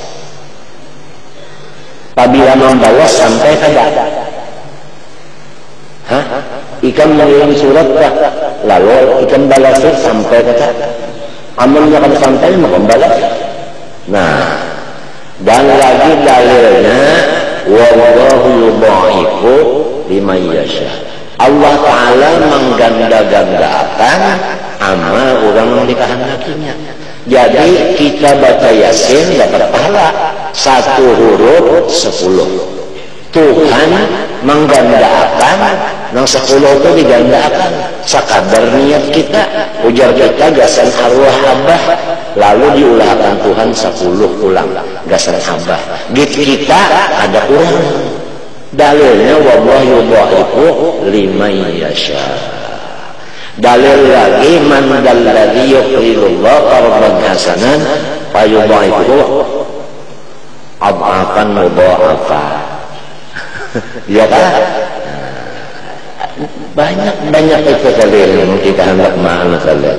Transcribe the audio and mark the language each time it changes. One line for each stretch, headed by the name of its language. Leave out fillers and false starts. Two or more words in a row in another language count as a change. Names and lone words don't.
Banjar: Apabila membalas sampai kada. Hah? Ikan mengirim surat kah? Lalu ikan balas sampai kada. Amalnya kada sampai mau membalas.
Indonesian: Nah, dan lagi dalilnya
Arabic: والله يضاعف لمن يشاء.
Indonesian: Allah Ta'ala mengganda-gandakan amal orang yang dikehendakinya. Jadi kita baca Yasin dapat pahala 1 huruf 10.
Banjar: Tuhan menggandakan yang 10 itu digandakan sekadar niat kita, ujar kita gasan arwah abah, lalu diulahkan Tuhan 10 ulang gasan abah.
Indonesian: Gitu kita ada kurang. Dalilnya
Arabic: والله يضاعف لمن يشاء.
Indonesian: Dalil lagi
Arabic: من ذا الذي يقرض الله قرضا حسنا فيضاعف أضعافا مضاعفة.
Indonesian: Ya kan? Banyak itu dalil yang kita hendak mana saja.